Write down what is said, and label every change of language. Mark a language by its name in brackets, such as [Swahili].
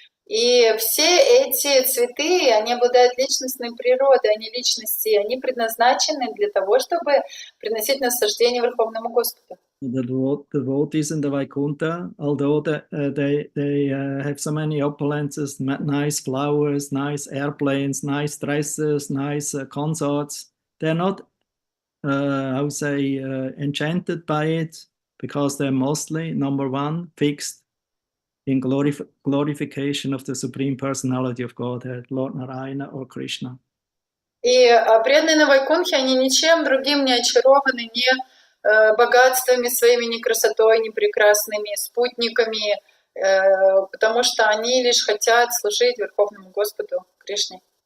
[Russian] И все эти цветы, они обладают личностной природой, они личности, они предназначены для того, чтобы приносить наслаждение Верховному Господу. [English] The devotees in the Vaikunta, although they have so many opulences, nice flowers, nice airplanes, nice dresses, nice consorts, they're not, enchanted by it, because they're mostly, number one, fixed in glorification of the Supreme Personality of Godhead, Lord Narayana or Krishna. [Russian] И преданные на Вайкунтхе, они ничем другим не очарованы, ни богатствами своими, ни красотой, ни прекрасными спутниками, потому что они лишь хотят служить Верховному Господу Кришне.